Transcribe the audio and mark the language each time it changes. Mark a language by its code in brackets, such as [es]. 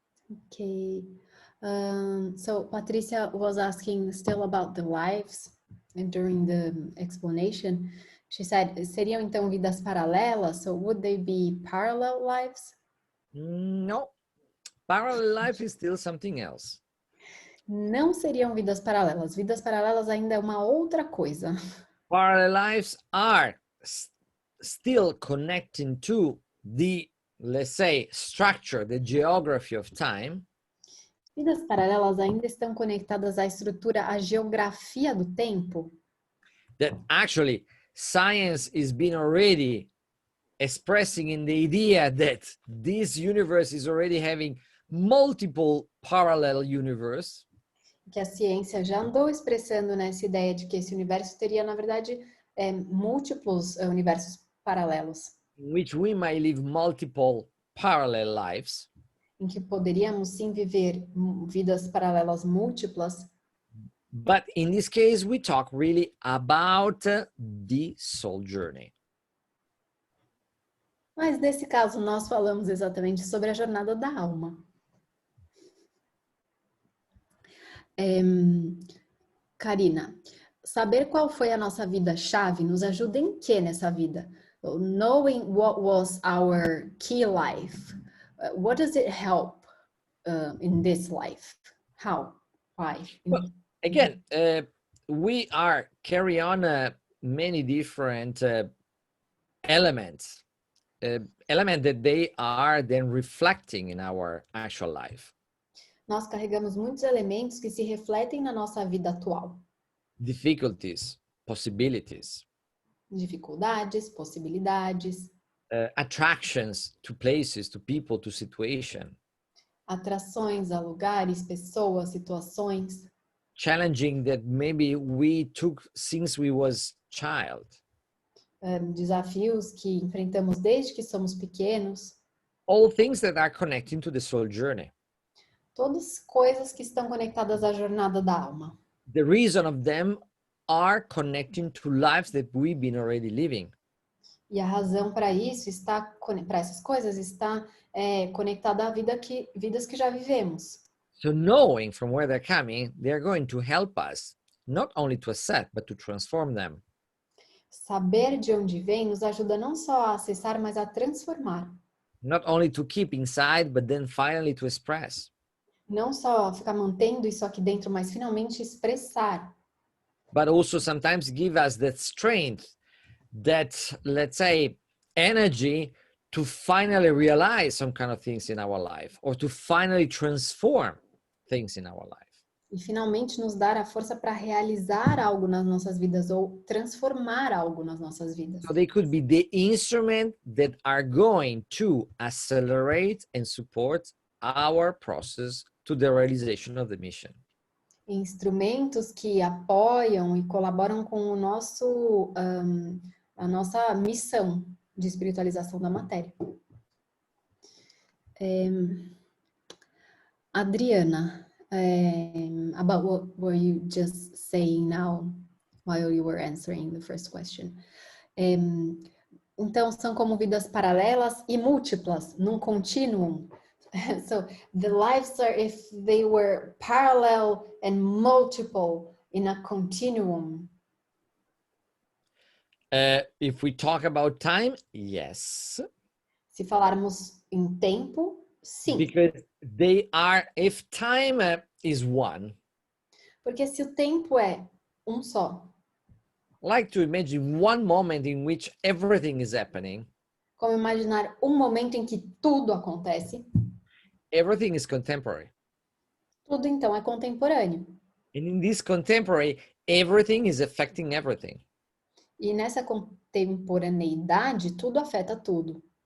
[en] Ok. So Patricia was asking still about the lives, and during the explanation, she said, [pt] seriam então vidas paralelas? [en] So would they be parallel lives? No. Parallel life is still something else. [pt] Não seriam vidas paralelas. Vidas paralelas ainda é uma outra coisa. [en] Parallel lives are still connecting to the, let's say, structure, the geography of time. [pt] Vidas paralelas ainda estão conectadas à estrutura, à geografia do tempo. [en] That actually science is been already expressing in the idea that this universe is already having multiple parallel universe. [pt] Que a ciência já andou expressando nessa ideia de que esse universo teria, na verdade, múltiplos universos paralelos. [en] In which we might live multiple parallel lives. [pt] Em que poderíamos sim viver vidas paralelas múltiplas. [en] But in this case, we talk really about the soul journey. [pt] Mas nesse caso, nós falamos exatamente sobre a jornada da alma. Karina, Saber qual foi a nossa vida-chave nos ajuda em quê nessa vida? [en] Knowing what was our key life, what does it help in this life? How? Why? Well, again, we are carry on many different elements, element that they are then reflecting in our actual life. [pt] Nós carregamos muitos elementos que se refletem na nossa vida atual. [en] Difficulties, possibilities, [pt] Dificuldades, possibilidades, [en] attractions to places, to people, to situation, [pt] atrações a lugares, pessoas, situações, [en] challenging that maybe we took since we was child. [pt] desafios que enfrentamos desde que somos pequenos. [en] All things that are connecting to the soul journey. [pt] Todas coisas que estão conectadas à jornada da alma. [en] The reason of them are connecting to lives that we've been already living. [pt] E a razão para isso está, para essas coisas, está conectada à vidas que já vivemos. [en] So knowing from where they're coming, they're going to help us not only to accept, but to transform them. [pt] Saber de onde vem nos ajuda não só a acessar, mas a transformar. [en] Not only to keep inside, but then finally to express. [pt] Não só ficar mantendo isso aqui dentro, mas finalmente expressar. [en] But also sometimes give us that strength, that, let's say, energy to finally realize some kind of things in our life or to finally transform things in our life. [pt] E finalmente nos dar a força para realizar algo nas nossas vidas ou transformar algo nas nossas vidas. [en] So they could be the instrument that are going to accelerate and support our process to the realization of the mission. [pt] Instrumentos que apoiam e colaboram com o nosso, a nossa missão de espiritualização da matéria. [en] Adriana, about what were you just saying now while you were answering the first question? [pt] Então, são como vidas paralelas e múltiplas, num continuum. [en] So, the lives are if they were parallel and multiple in a continuum. If we talk about time, yes. [pt] Se falarmos em tempo, sim. [en] Because they are, if time is one. [pt] Porque se o tempo é um só. [en] Like to imagine one moment in which everything is happening. [pt] Como imaginar um momento em que tudo acontece. [en] Everything is contemporary. [pt] Tudo então é contemporâneo. [en] And in this contemporary, everything is affecting everything. [pt] E nessa contemporaneidade, tudo afeta tudo.